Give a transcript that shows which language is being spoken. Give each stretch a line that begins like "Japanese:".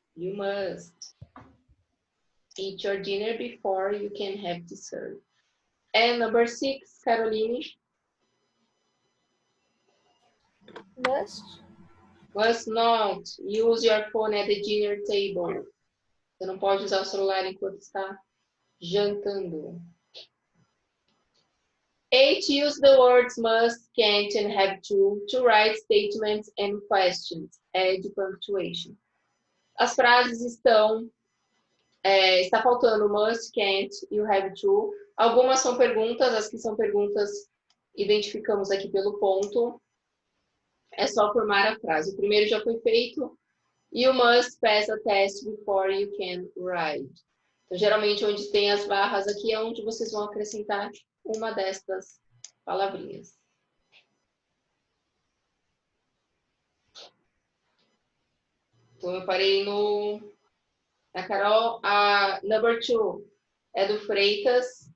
English: You must eat your dinner before you can have dessert. And number 6, Caroline. Must. Must not use your phone at the dinner table.
Portuguese: Você não pode usar o celular enquanto está jantando.
English: 8, use the words must, can't, and have to write statements and questions. Add punctuation.
Portuguese: As frases estão... está faltando must, can't e o have to. Algumas são perguntas, as que são perguntas identificamos aqui pelo ponto. É só formar a frase. O primeiro já foi feito.
English: You must pass a test before you can write.
Portuguese: Então, geralmente, onde tem as barras aqui é onde vocês vão acrescentar uma destas palavrinhas. Então, eu parei na Carol. A number 2 é do Freitas.